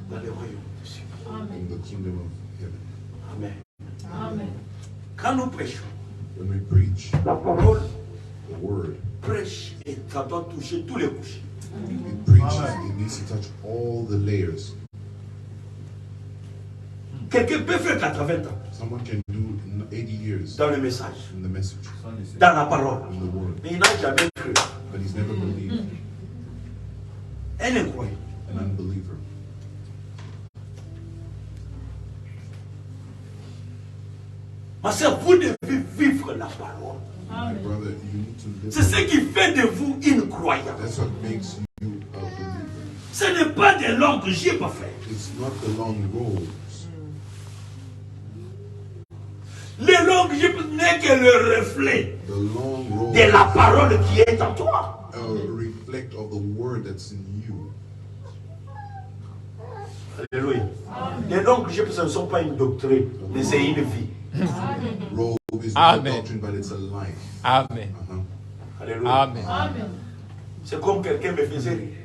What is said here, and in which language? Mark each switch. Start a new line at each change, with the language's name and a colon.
French: dans le royaume des cieux.
English: in the kingdom of heaven.
French: Amen. Quand nous prêchons,
English: When we preach
French: la parole
English: the word,
French: prêche et ça doit toucher tous les couches.
English: it preaches, it needs to touch all the layers.
French: Quelqu'un peut faire 80 ans
English: Someone can do 80 years
French: dans le message,
English: in the message,
French: Sans laisser. dans la parole,
English: in the word,
French: mais il n'a jamais cru.
English: but he's never believed.
French: Un incroyant.
English: An unbeliever.
French: Ma soeur, vous devez vivre la parole.
English: My brother, you need to live.
French: C'est ce qui fait de vous une croyante.
English: That's what makes you a believer.
French: Ce n'est pas des longues jupes, frère.
English: It's not the long robes.
French: Les longues jupes n'est que le reflet
English: The long robes
French: de la parole qui est en toi.
English: reflect of the word that's in you. Alléluia.
French: Les longues jupes, ce ne sont pas une doctrine, mais c'est une vie.
English: Robe is not a Amen. doctrine, but it's a life. Amen. Alléluia. Amen.
French: C'est comme quelqu'un me faisait rire.